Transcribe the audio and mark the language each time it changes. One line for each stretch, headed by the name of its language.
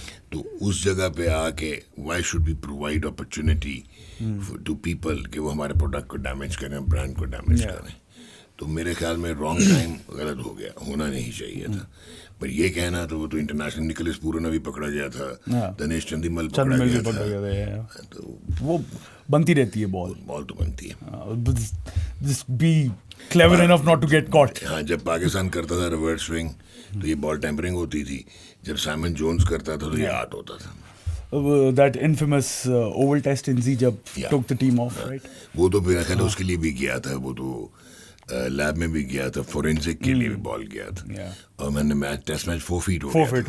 Urdu: تو اس جگہ پہ آ کے why should be provide opportunity to people کہ وہ ہمارے پروڈکٹ کو ڈیمیج کریں, برانڈ کو ڈیمیج کریں. تو میرے خیال میں رانگ ٹائم غلط ہو گیا, ہونا نہیں چاہیے تھا. پر یہ کہنا تو وہ تو انٹرنیشنل نکلس پورن بھی پکڑا گیا تھا, دنیش چندیمل پکڑا گیا تھا. تو وہ بنتی رہتی ہے بال تو بنتی ہے.
English: Just be clever enough not to get caught.
Urdu: ہاں, جب پاکستان کرتا تھا ریورس سوئنگ تو یہ بال ٹیمپرنگ ہوتی تھی, جب سائمن جونز کرتا تھا تو یہ آرٹ ہوتا تھا.
English: That infamous oval test in Z جب took the team off, right?
Urdu: وہ تو میرا خیال اس کے لیے بھی گیا تھا, وہ تو لیب میں بھی گیا تھا, فورینسک کے لیے بھی بال گیا تھا, اور میں نے ٹیسٹ میچ 4 فیٹ